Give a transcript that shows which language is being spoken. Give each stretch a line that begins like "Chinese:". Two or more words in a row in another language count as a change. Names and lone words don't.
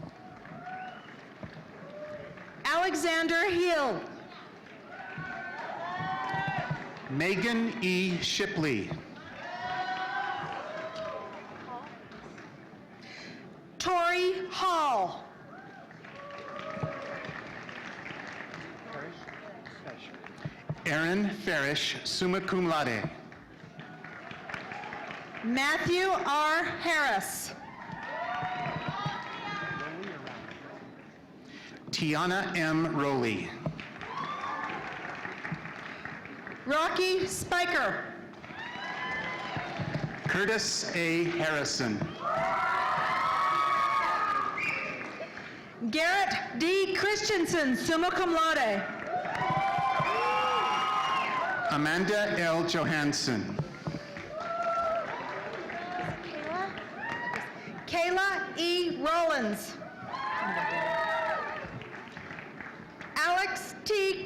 English: Alexander Hill. Megan E. Shipley. Tori Hall. Aaron Farish, summa cum laude. Matthew R. Harris. Tiana M. Rowley. Rocky Spiker. Curtis A. Harrison. Garrett D. Christensen, summa cum laude. Amanda L. Johansson. Kayla E. Rollins. Alex T.